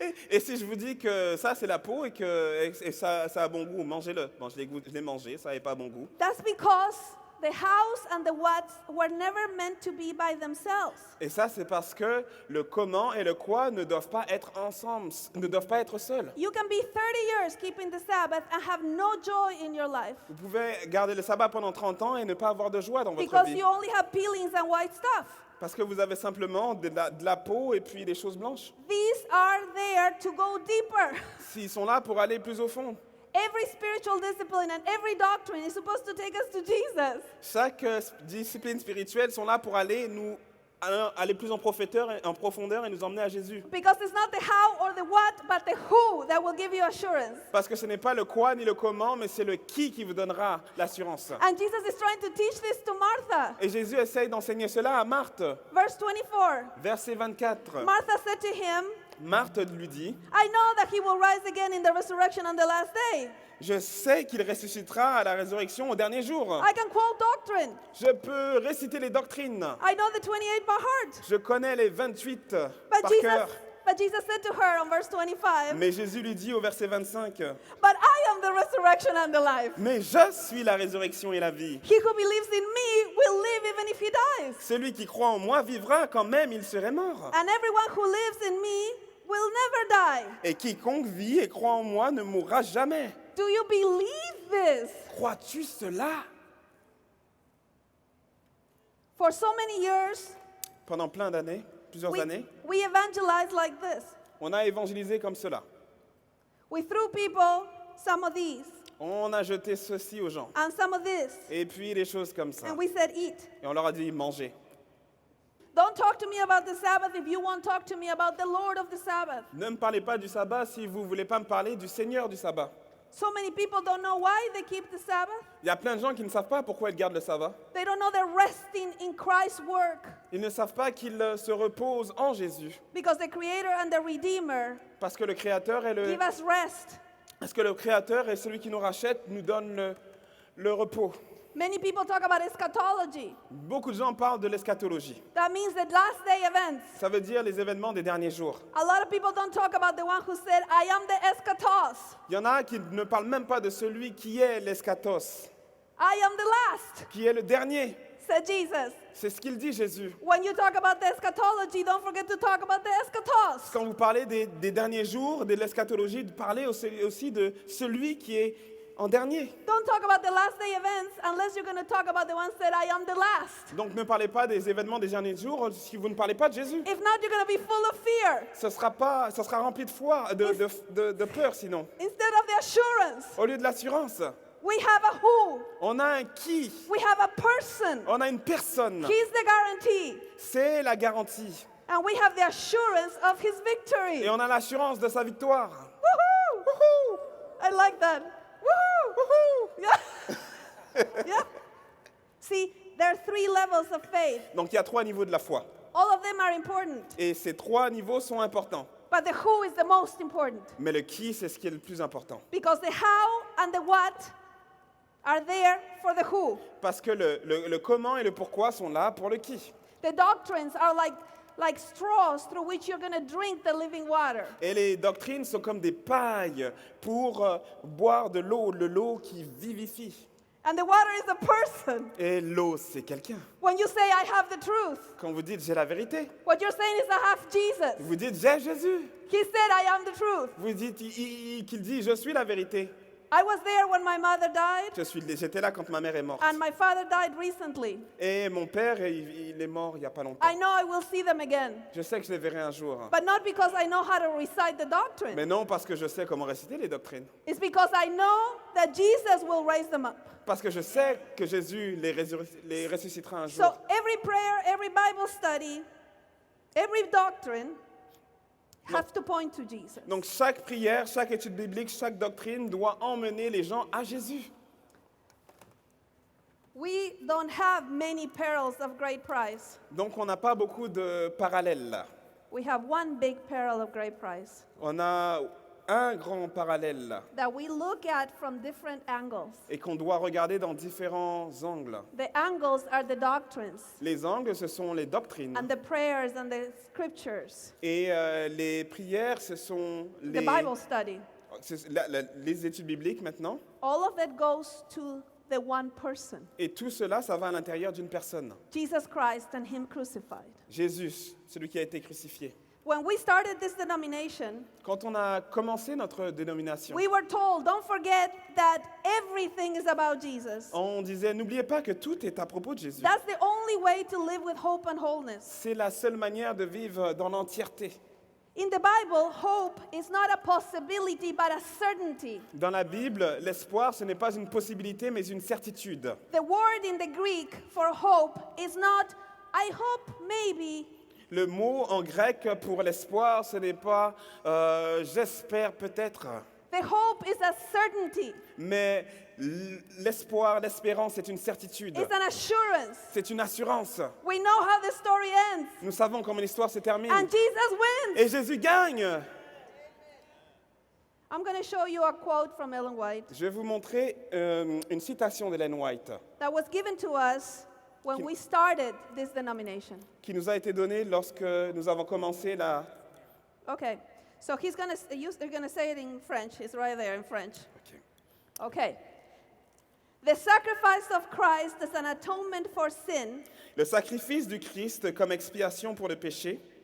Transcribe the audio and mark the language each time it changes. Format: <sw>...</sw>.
<fr>Et si je vous dis que ça, c'est la peau et ça a bon goût, mangez-le. Bon, je l'ai mangé, ça n'avait pas bon goût.</fr> <en>That's because the hows and the whats were never meant to be by themselves.</en> <fr>Et ça, c'est parce que le comment et le quoi ne doivent pas être ensemble, ne doivent pas être seuls.</fr> <en>You can be 30 years keeping the Sabbath and have no joy in your life</en> <fr>Vous pouvez garder le sabbat pendant 30 ans et ne pas avoir de joie dans votre</fr> <en>because</en> <fr>vie.</fr> <en>you only have peelings and white stuff.</en> <fr>Parce que vous avez simplement de la peau et puis des choses blanches.</fr> <en>These are there to go deeper.</en> <fr>S'ils sont là pour aller plus au fond.</fr> <en>Every spiritual discipline and every doctrine is supposed to take us to Jesus.</en> <fr>Chaque discipline spirituelle sont là pour aller plus en profondeur et nous emmener à Jésus.</fr> <en>Because it's not the how or the what, but the who that will give you assurance.</en> <fr>Parce que ce n'est pas le quoi ni le comment, mais c'est le qui vous donnera l'assurance.</fr> <en>And Jesus is trying to teach this to Martha.</en> <fr>Et Jésus essaye d'enseigner cela à Marthe.</fr> <en>Verse 24.</en> <fr>Verset 24.</fr> <en>Martha said to him,</en> <fr>Marthe lui dit,</fr> <en>I know that he will rise again in the resurrection on the last day.</en> <fr>je sais qu'il ressuscitera à la résurrection au dernier jour.</fr> <en>I can quote doctrine.</en> <fr>Je peux réciter les doctrines.</fr> <en>I know the 28 by heart.</en> <fr>Je connais les 28</fr> <en>But</en> <fr>par</fr> <en>Jesus,</en> <fr>cœur.</fr> <en>but Jesus said to her on verse 25,</en> <fr>Mais Jésus lui dit au verset 25,</fr> <en>but I am the resurrection and the life.</en> <fr>mais je suis la résurrection et la vie.</fr> <en>He who believes in me will live even if he dies.</en> <fr>Celui qui croit en moi vivra quand même il serait mort.</fr> <en>And everyone who lives in me will never die.</en> <fr>Et quiconque vit et croit en moi ne mourra jamais.</fr> <en>Do you believe this?</en> <fr>Crois-tu cela?</fr> <en>For so many years,</en> <fr>Pendant plein d'années, plusieurs années,</fr> <en>we evangelize like this.</en> <fr>on a évangélisé comme cela.</fr> <en>We threw people some of these</en> <fr>On a jeté ceci aux gens.</fr> <en>and some of this,</en> <fr>Et puis des choses comme ça.</fr> <en>and we said, eat.</en> <fr>Et on leur a dit manger.</fr> <en>Don't talk to me about the Sabbath if you won't talk to me about the Lord of the Sabbath.</en> <fr>Ne me parlez pas du sabbat si vous ne voulez pas me parler du Seigneur du sabbat.</fr> <en>So many people don't know why they keep the Sabbath.</en> <fr>Il y a plein de gens qui ne savent pas pourquoi ils gardent le sabbat.</fr> <en>They don't know they're resting in Christ's work</en> <fr>Ils ne savent pas qu'ils se reposent en Jésus.</fr> <en>because the Creator and the Redeemer</en> <fr>Parce que le Créateur</fr> <en>give us rest.</en> <fr>Parce que le Créateur et celui qui nous rachète nous donne le repos.</fr> <en>Many people talk about eschatology.</en> <fr>Beaucoup de gens parlent de l'eschatologie.</fr> <en>That means the last day events.</en> <fr>Ça veut dire les événements des derniers jours.</fr> <en>A lot of people don't talk about the one who said, I am the eschatos.</en> <fr>Il y en a qui ne parlent même pas de celui qui est l'eschatos,</fr> <en>I am the last,</en> <fr>qui est le dernier.</fr> <en>said Jesus.</en> <fr>C'est ce qu'il dit Jésus.</fr> <en>When you talk about the eschatology, don't forget to talk about the eschatos.</en> <fr>Quand vous parlez des derniers jours, de l'eschatologie, parlez aussi de celui qui est en dernier.</fr> <en>Don't talk about the last day events unless you're going to talk about the one said, I am the last.</en> <fr>Donc ne parlez pas des événements des derniers jours si vous ne parlez pas de Jésus.</fr> <en>If not, you're going to be full of fear</en> <fr>Ça sera rempli de foi, de peur sinon.</fr> <en>instead of the assurance.</en> <fr>Au lieu de l'assurance,</fr> <en>We have a who.</en> <fr>on a un qui,</fr> <en>We have a person.</en> <fr>on a une personne.</fr> <en>He's the guarantee.</en> <fr>C'est la garantie.</fr> <en>And we have the assurance of his victory.</en> <fr>Et on a l'assurance de sa victoire. Woohoo! Wouhou!</fr> <en>I like that. Woohoo! Wouhou! Yeah. Yeah. See, there are 3 levels of faith.</en> <fr>Donc il y a 3 niveaux de la foi.</fr> <en>All of them are important,</en> <fr>Et ces 3 niveaux sont importants.</fr> <en>but the who is the most important</en> <fr>Mais le qui, c'est ce qui est le plus important.</fr> <en>because the how and the what are there for the who.</en> <fr>Parce que le comment et le pourquoi sont là pour le qui.</fr> <en>The doctrines are like straws through which you're going to drink the living water.</en> <fr>Et les doctrines sont comme des pailles pour boire de l'eau qui vivifie.</fr> <en>And the water is a person.</en> <fr>Et l'eau, c'est quelqu'un.</fr> <en>When you say, I have the truth,</en> <fr>Quand vous dites j'ai la vérité,</fr> <en>what you're saying is, I have Jesus.</en> <fr>vous dites j'ai Jésus.</fr> <en>He said, I am the truth.</en> <fr>Vous dites qu'il dit je suis la vérité.</fr> <en>I was there when my mother died,</en> <fr>J'étais là quand ma mère est morte.</fr> <en>and my father died recently.</en> <fr>Et mon père, il est mort il n'y a pas longtemps.</fr> <en>I know I will see them again,</en> <fr>Je sais que je les verrai un jour.</fr> <en>but not because I know how to recite the doctrine.</en> <fr>Mais non parce que je sais comment réciter les doctrines.</fr> <en>It's because I know that Jesus will raise them up.</en> <fr>Parce que je sais que Jésus les ressuscitera un jour.</fr> <en>So every prayer, every Bible study, every doctrine have to point to Jesus.</en> <fr>Donc chaque prière, chaque étude biblique, chaque doctrine doit emmener les gens à Jésus.</fr> <en>We don't have many perils of great price.</en> <fr>Donc on n'a pas beaucoup de parallèles là.</fr> <en>We have one big peril of great price.</en> <fr>On a un grand parallèle</fr> <en>that we look at from different angles.</en> <fr>et qu'on doit regarder dans différents angles.</fr> <en>The angles are the doctrines</en> <fr>Les angles, ce sont les doctrines.</fr> <en>and the prayers and the scriptures,</en> <fr>Et les prières, ce sont</fr> <en>the Bible study.</en> <fr>les études bibliques maintenant.</fr> <en>All of that goes to the one person,</en> <fr>Et tout cela, ça va à l'intérieur d'une personne.</fr> <en>Jesus Christ and Him crucified.</en> <fr>Jésus, celui qui a été crucifié.</fr> <en>When we started this denomination,</en> <fr>Quand on a commencé notre dénomination,</fr> <en>we were told, don't forget that everything is about Jesus.</en> <fr>on disait, n'oubliez pas que tout est à propos de Jésus.</fr> <en>That's the only way to live with hope and wholeness.</en> <fr>C'est la seule manière de vivre dans l'entièreté.</fr> <en>In the Bible, hope is not a possibility but a certainty.</en> <fr>Dans la Bible, l'espoir, ce n'est pas une possibilité, mais une certitude.</fr> <en>The word in the Greek for hope is not, I hope maybe.</en> <fr>Le mot en grec pour l'espoir, ce n'est pas j'espère peut-être,</fr> <en>The hope is a certainty.</en> <fr>mais l'espoir, l'espérance, c'est une certitude.</fr> <en>It's an assurance.</en> <fr>C'est une assurance.</fr> <en>We know how the story ends.</en> <fr>Nous savons comment l'histoire se termine.</fr> <en>And Jesus wins.</en> <fr>Et Jésus gagne.</fr> <en>I'm going to show you a quote from Ellen White</en> <fr>Je vais vous montrer une citation d'Ellen White</fr> <en>that was given to us when we started this denomination.</en> <fr>qui nous a été donnée lorsque nous avons commencé la...</fr> <en>Okay. So he's going to they're going to say it in French. It's right there in French. Ok. Okay. The sacrifice of Christ as an atonement for sin</en> <fr>Le sacrifice du Christ comme expiation pour le péché</fr>